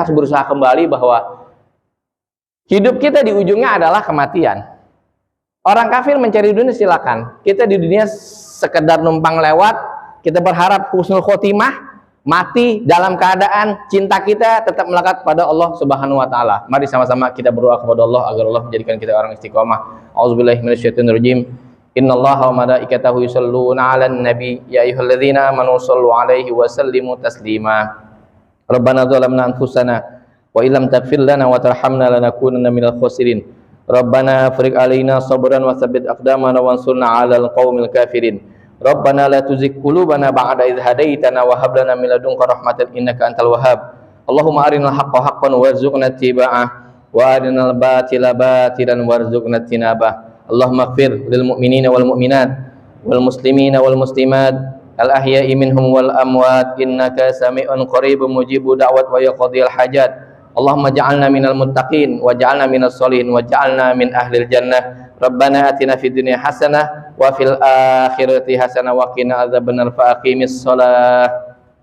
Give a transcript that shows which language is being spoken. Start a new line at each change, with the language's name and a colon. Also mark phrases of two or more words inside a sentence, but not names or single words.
Indonesian: Harus berusaha kembali bahwa hidup kita di ujungnya adalah kematian. Orang kafir mencari dunia silakan. Kita di dunia sekedar numpang lewat. Kita berharap
Arabic: حسن الخاتمة,
Indonesian: mati dalam keadaan cinta kita tetap melekat pada Allah
Arabic: سبحانه وتعالى.
Indonesian: Mari sama-sama kita berdoa kepada Allah agar Allah menjadikan kita orang istiqomah.
Arabic: Auzubillahi minasyaitonirrajim. إن الله وملائكته يصلون على النبي يا أيها الذين آمنوا صلوا عليه وسلموا تسليما. ربنا ظلمنا أنفسنا وإن لم تغفر لنا وترحمنا لنكونن من الخاسرين. ربنا أفرغ علينا صبرا وثبت أقدامنا وانصرنا على القوم الكافرين. ربنا لا تزغ قلوبنا بعد إذ هديتنا وهب لنا من لدنك رحمة إنك أنت الوهاب. اللهم أرنا الحق حقا وارزقنا اتباعه وأرنا الباطل باطلا وارزقنا اجتنابه. اللهم اغفر للمؤمنين والمؤمنات والمسلمين والمسلمات الأحياء منهم والأموات إنك سميع قريب مجيب الدعوات ويقضي الحاجات. اللهم اجعلنا من المتقين واجعلنا من الصالحين واجعلنا من أهل الجنة. ربنا آتنا في الدنيا حسنة وفي الآخرة حسنة وقنا عذاب النار فأقم الصلاة.